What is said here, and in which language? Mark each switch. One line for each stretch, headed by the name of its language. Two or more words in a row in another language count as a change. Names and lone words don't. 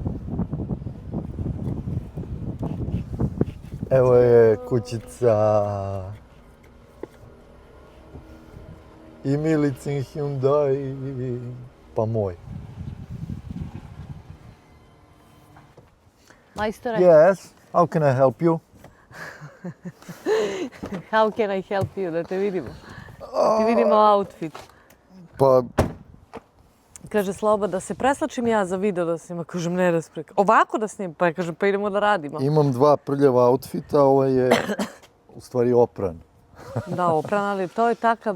Serbian: Evo je kućica. I Milicin Hyundai. Pa moj. Majstore,
English: Yes, how can I help you? how can I help you?
Serbian: Da te vidimo. Da ti vidimo outfit. Pa, Kaže Sloba da se preslačim ja za video da snima. Kažem ne raspreka. Ovako da snimam? Pa ja kažem pa idemo da radimo. imam dva prljava outfita, ovaj je u stvari opran. Da, opran, ali to je takav